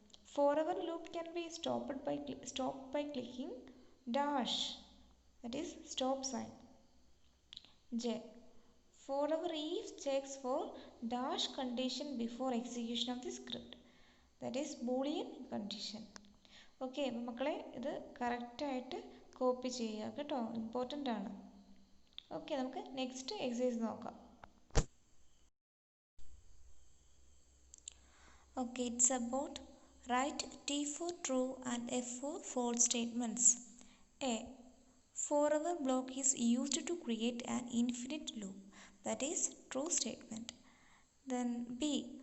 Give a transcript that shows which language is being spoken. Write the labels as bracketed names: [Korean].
[English] Forever loop can be stopped by clicking dash. That is stop sign. J. Forever if checks for dash condition before execution of the script. That is Boolean condition. [Malayalam] Okay, അപ്പം മക്കളെ ഇത് കറക്റ്റായിട്ട് copy ചെയ്യുക കേട്ടോ, important ആണ്. Okay, നമുക്ക് next exercise നോക്കാം. [English] Okay, it's about write T for true and F for false statements. A. Forever block is used to create an infinite loop. That is true statement. Then B.